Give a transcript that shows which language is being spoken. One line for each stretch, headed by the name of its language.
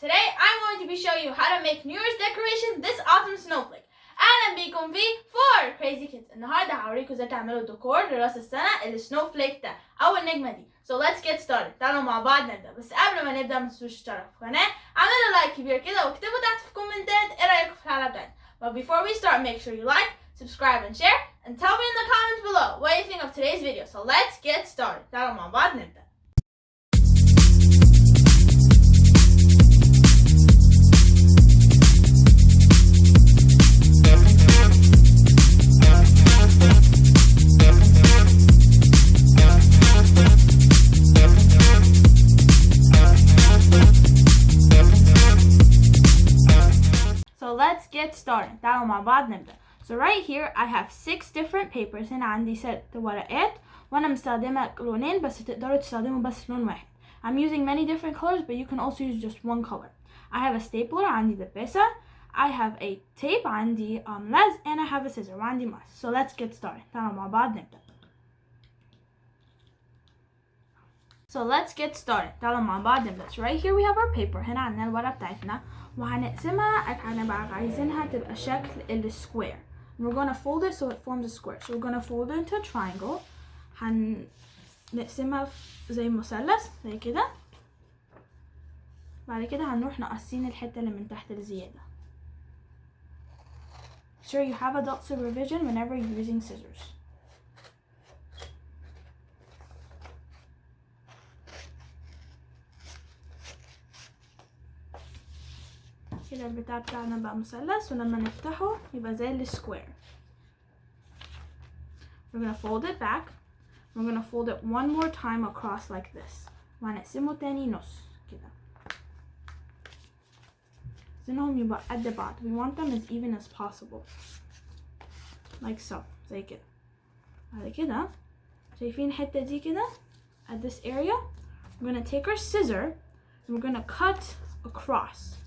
English: Today I'm going to be showing you how to make New Year's decoration this autumn snowflake.
Arabic: أهلا بيكم في 4 Crazy Kids. النهارده هوريكم ازاي تعملوا ديكور لراس السنة السنوفليك ده أو النجمة دي.
English: So let's get started.
Arabic: تعالوا مع بعض نبدأ. بس قبل ما نبدأ متنسوش تشتركوا في القناة، اعملوا لايك كبير كده واكتبوا تحت في الكومنتات ايه رأيكم في الحلقة بتاعتنا.
English: But before we start, make sure you like, subscribe and share and tell me in the comments below what you think of today's video. So let's get started.
Arabic: تعالوا مع بعض نبدأ.
English: So let's get started.
Arabic: تعالوا مع بعض نبدأ.
English: So right here I have 6 different papers.
Arabic: هنا عندي 6 ورقات وانا مستخدمة لونين بس تقدروا تستخدموا بس لون واحد.
English: I'm using many different colors but you can also use just one color. I have a stapler
Arabic: عندي دباسة.
English: I have a tape
Arabic: عندي لز
English: and I have a scissor
Arabic: وعندي مقص.
English: So let's get started.
Arabic: تعالوا مع بعض نبدأ.
English: So let's get started.
Arabic: تعالوا مع بعض نبدأ.
English: So right here we have our paper.
Arabic: هنا عندنا الورقة بتاعتنا وهنقسمها. هنبقى عايزينها تبقى شكل السكوير.
English: We're gonna fold it so it forms a square. So we're gonna fold it into a triangle.
Arabic: هنقسمها زي مثلث زي كده. بعد كده هنروح نقصين الحتة اللي من تحت الزيادة.
English: Sure you have adult supervision whenever you're using scissors.
Arabic: كده البتاع بتاعنا بقى مثلث ولما نفتحه يبقى زي السكوير.
English: We're gonna fold it back. We're gonna fold it one more time across like this.
Arabic: وهنقسمه تاني نص كده. عايزينهم يبقى قد بعض.
English: We want them as even as possible. Like so.
Arabic: زي كده. بعد كده شايفين الحتة دي كده
English: at this area. We're gonna take our scissor and we're gonna cut across.